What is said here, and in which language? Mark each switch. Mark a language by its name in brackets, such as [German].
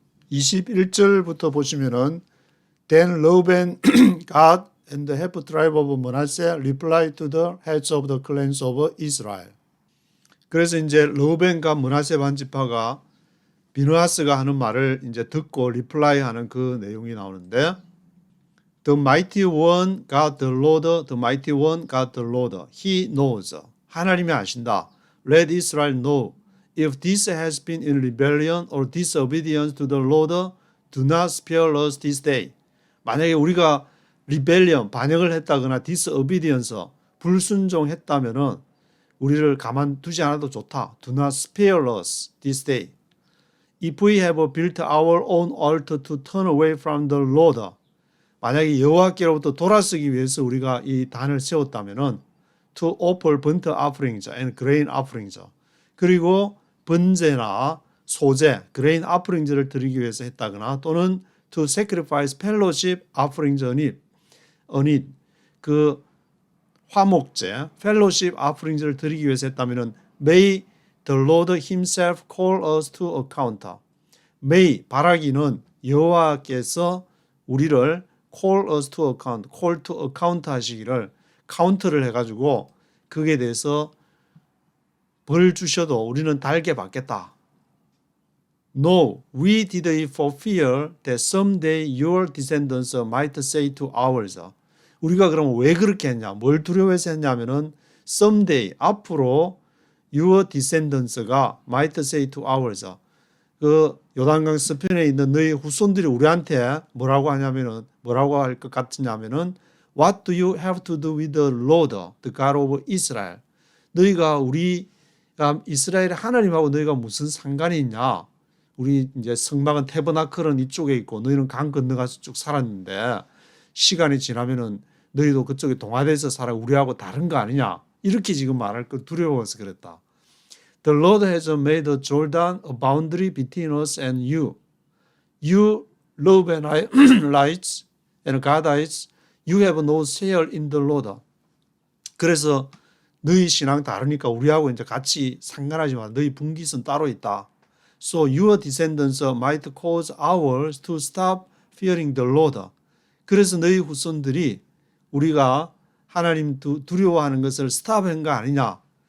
[Korean] (21절부터) 보시면은 [English] Then Reuben, Gad, and the half tribe of Manasseh replied to the heads of the clans of Israel. [Korean] 그래서 이제 르우벤과 므낫세 반지파가 비느하스가 하는 말을 이제 듣고 리플라이하는 그 내용이 나오는데, [English] The mighty one God the Lord, the mighty one God the Lord, He knows. [Korean] 하나님이 아신다. [English] Let Israel know. If this has been in rebellion or disobedience to the Lord, do not spare us this day. [Korean] 만약에 우리가 rebellion, 반역을 했다거나 disobedience, 불순종했다면은 우리를 가만두지 않아도 좋다. [English] Do not spare us this day. If we have built our own altar to turn away from the Lord, [Korean] 만약에 여호와께로부터 돌아서기 위해서 우리가 이 단을 세웠다면은 [English] to offer burnt offerings and grain offerings, [Korean] 그리고 번제나 소제, grain offerings를 드리기 위해서 했다거나 [English] 또는 to sacrifice fellowship offerings on it, [Korean] 그 화목제, fellowship offerings를 드리기 위해서 했다면은 [English] may the Lord himself call us to account. [Korean] may, 바라기는 여호와께서 우리를 [English] call us to account, call to account [Korean] 하시기를 카운트를 해가지고 그게 대해서 벌 주셔도 우리는 달게 받겠다. [English] No, we did it for fear that someday your descendants might say to ours. [Korean] 우리가 그러면 왜 그렇게 했냐? 뭘 두려워해서 했냐면은 someday 앞으로 your descendants가 [English] might say to ours [Korean] 그 요단강 서편에 있는 너희 후손들이 우리한테 뭐라고 하냐면은 뭐라고 할 것 같으냐면은 [English] What do you have to do with the Lord, the God of Israel? [Korean] 너희가 우리 이스라엘 하나님하고 너희가 무슨 상관이 있냐? 우리 이제 성막은 태버나클은 이쪽에 있고 너희는 강 건너가서 쭉 살았는데 시간이 지나면은 너희도 그쪽에 동화돼서 살아 우리하고 다른 거 아니냐? 이렇게 지금 말할 거 두려워서 그랬다. [English] The Lord has made the Jordan a boundary between us and you. You Reubenites and Gadites, you have no share in the Lord. [Korean] 그래서 너희 신앙 다르니까 우리하고 이제 같이 상관하지만 너희 분깃은 따로 있다. [English] So your descendants might cause ours to stop fearing the Lord. [Korean] 그래서 너희 후손들이 우리가 하나님 두려워하는 것을 스탑한 거 아니냐.